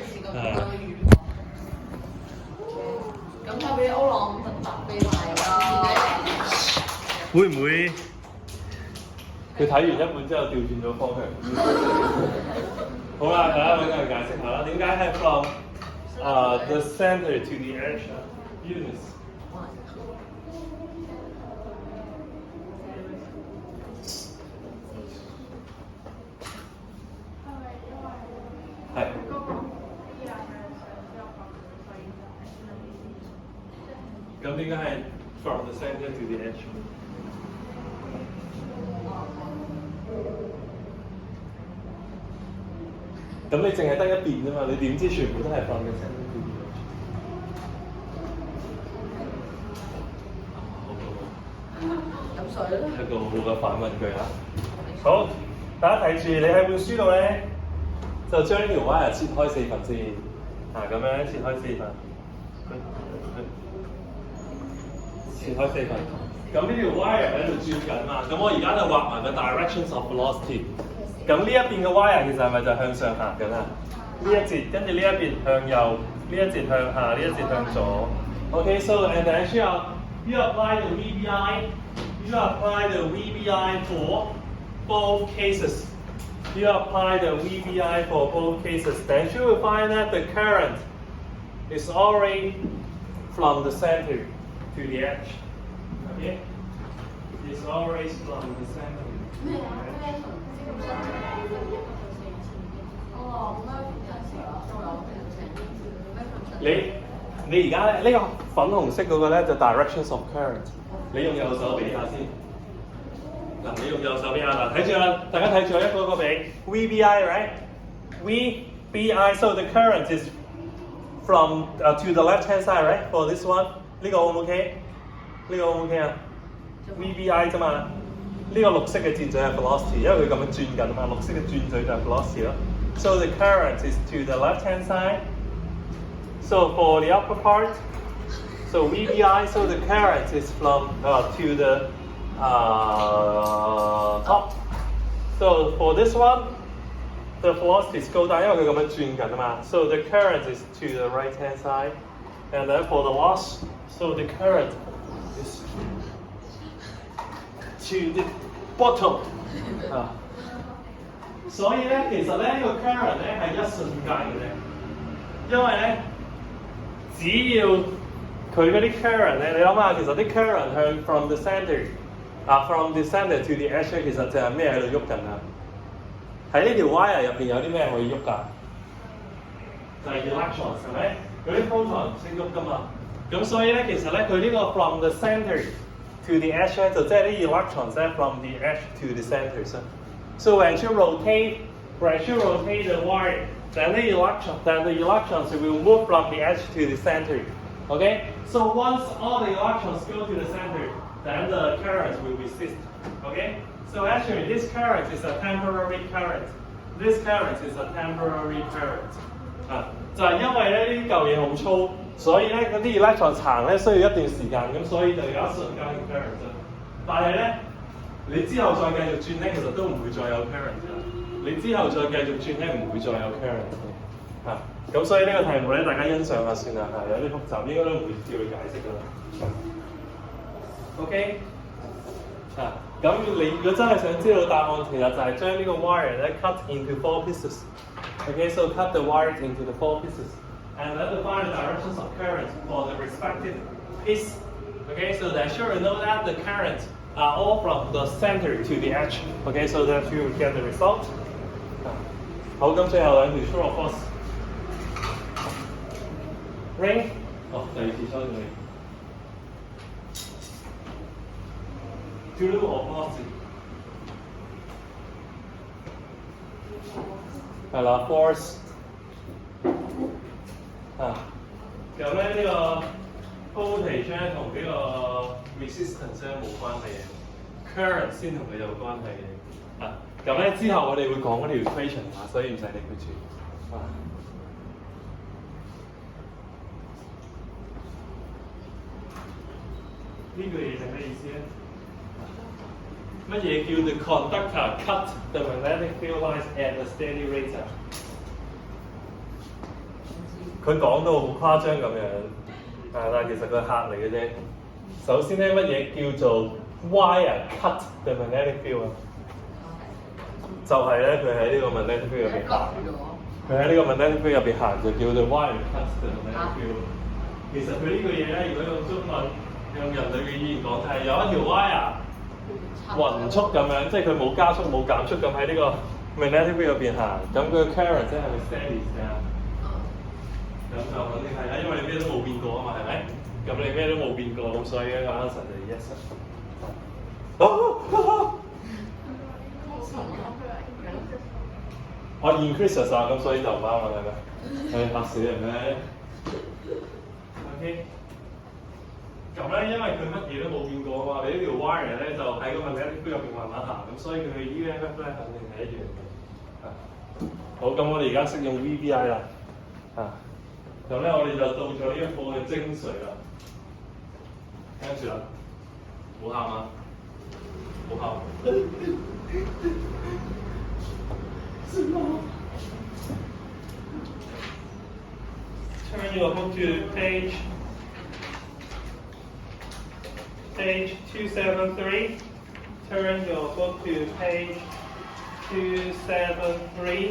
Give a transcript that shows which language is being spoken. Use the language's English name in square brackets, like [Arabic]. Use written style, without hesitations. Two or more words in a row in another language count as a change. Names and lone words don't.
[Cantonese] 咁交俾歐朗特俾埋㗎。會唔會佢睇完一半之後調轉咗方向？好啦，大家揾個人解釋下啦，點解係 [English] from the center to the edge units？ [Cantonese] 係。咁點解係 [English] from the center to the edge？ [Cantonese] 咁你淨係得一邊啫嘛，你點知全部都係 [English] from the center to the edge？ [Cantonese] 飲水啦。一個好嘅反問句啊！好，大家睇住，你喺本書度咧，就將呢條 wire 切開4份先，咁樣切開4份，切開4份。咁呢條 wire 喺度轉緊嘛，咁我而家就畫埋個 [English] directions of velocity。 [Cantonese] 咁呢一邊嘅 wire 其實係咪就向上行緊啊？呢一節，跟住呢一邊向右，呢一節向下，呢一節向左。 [English] Okay, so and then you apply the VBI. You apply the VBI for both cases. You apply the VBI for both cases. Then you will find that the current is already from the center to the edge. Okay? It's always from the center. [Cantonese] 你而家呢個粉紅色嗰個咧就 [English] directions of current， [Cantonese] 你用右手比下先。嗱，你用右手比下嗱，睇住啦，大家睇住我一個個比 [English] VBI right VBI so the current is from to the left hand side right for this one [Cantonese] 呢個 O 唔 OK？呢個 O 唔 OK 啊 ？VBI 啫嘛。呢個綠色嘅箭嘴係 velocity， 因為佢咁樣轉緊嘛，綠色嘅轉嘴就係 velocity 咯。 [English] So the current is to the left hand side. So for the upper part, so VBI, so the current is from to the top. So for this one, the velocities go down， [Cantonese] 因為佢咁樣轉緊啊嘛。 [English] So the current is to the right hand side, and then for the loss, so the current is to the bottom [Cantonese] 所以咧，其實咧呢個 current 咧係一瞬間嘅啫，因為咧只要佢嗰啲 current 咧，你諗下，其實啲 current 向 [English] from the center from the center to the edge [Cantonese] 其實就係咩喺度喐緊啊？喺呢條 wire 入邊有啲咩可以喐㗎？就係 electrons 係咪？嗰啲 photon 識喐㗎嘛？咁所以咧，其實咧佢呢個 [English] from the center to the edge [Cantonese] 咧，就即係啲 electrons 咧 [English] from the edge to the center。So when you rotate the wire, then the electrons will move from the edge to the center. Okay? So once all the electrons go to the center, then the current will be ceased. Okay? So actually this current is a temporary current. This current is a temporary current. [Cantonese] 就係因為咧呢嚿嘢好粗，所以咧嗰啲 electron 行咧需要一段時間，咁所以就有一瞬間嘅 current 啫。但係咧，你之後再繼續轉咧，其實都唔會再有 current 㗎。你之後再繼續轉咧，唔會再有 current 嘅。咁所以呢個題目咧，大家欣賞下算啦，有啲複雜，應該都唔會叫佢解釋㗎啦。OK， 咁你如果真係想知道答案，其實就係將呢個 wire 咧 [English] cut into 4 pieces。 Okay, so cut the wires into the 4 pieces, and then define the directions of current for the respective piece. Okay, so that sure you know that the currents are all from the center to the edge. Okay, so that you will get the result. [Cantonese] 好，咁最後兩條 [English] true or false。 [Cantonese] Ring，第二次抽你。 [English] True or false？ [Cantonese] 係啦 ，force 咁咧呢個 voltage 咧同呢個 resistance 咧冇關係嘅 ，current 先同佢有關係嘅。咁咧之後我哋會講嗰條 equation 所以唔使理佢住。呢句嘢係咩意思咧？乜嘢叫 [English] the conductor cut the magnetic field lines at a steady rate [Cantonese] 啊？佢講到好誇張咁樣，但係其實佢嚇嚟嘅啫。首先咧，乜嘢叫做 [English] wire cut the magnetic field [Cantonese] 啊？就係咧，佢喺呢個 [English] magnetic field [Cantonese] 入邊行，佢喺呢個 [English] magnetic field [Cantonese] 入邊行就叫做 [English] wire cut the magnetic field。 [Cantonese] 其實佢呢句嘢咧，如果用中文用人類嘅語言講，就係有一條 wire。勻速咁樣，即係佢冇加速冇減速咁喺呢個 [English] magnetic field [Cantonese] 入邊行，咁佢嘅 current 即係咪 steady 㗎？咁就肯定係啦，因為你咩都冇變過啊嘛，係咪？咁你咩都冇變過，咁所以咧個 answer 就係 yes。我 increase 啊，咁所以就唔啱啦，係咪？係嚇死人咩 ？OK。咁咧，因為佢乜嘢都冇變過啊嘛，你呢條 wire 咧就喺個 [English] magnetic field [Cantonese] 入邊慢慢行，咁所以佢嘅 EMF 咧肯定係一樣嘅。好，咁我哋而家識用 VBI 啦。咁咧我哋就到咗呢一課嘅精髓啦。跟住啦，唔好喊啊！唔好喊。 [English] Turn your book to page 273. Turn your book to page 273.